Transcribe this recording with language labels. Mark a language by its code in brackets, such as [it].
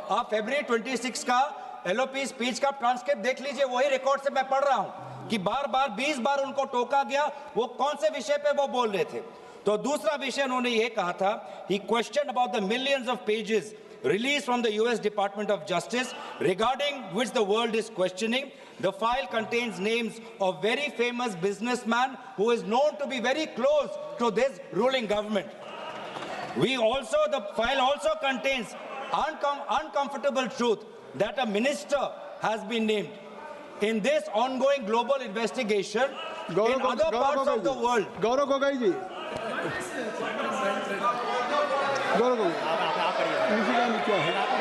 [hi] आप फरवरी 26 का LOP speech का ट्रांसक्रिप्ट देख लीजिए, वही रिकॉर्ड से मैं पढ़ रहा हूं कि बार बार 20 बार उनको टोका गया, वो कौन से विषय पे वो बोल रहे थे। तो दूसरा विषय उन्होंने ये कहा था, [en] He question about the millions of pages released from the US Department of Justice regarding which the world is questioning. The file contains names of very famous businessman who is known to be very close to this ruling government. The file also contains uncomfortable truth that a minister has been named in this ongoing global investigation in other parts of the world. [hi] Gaurav Gogoi जी, गौरव गोगोई, क्या है?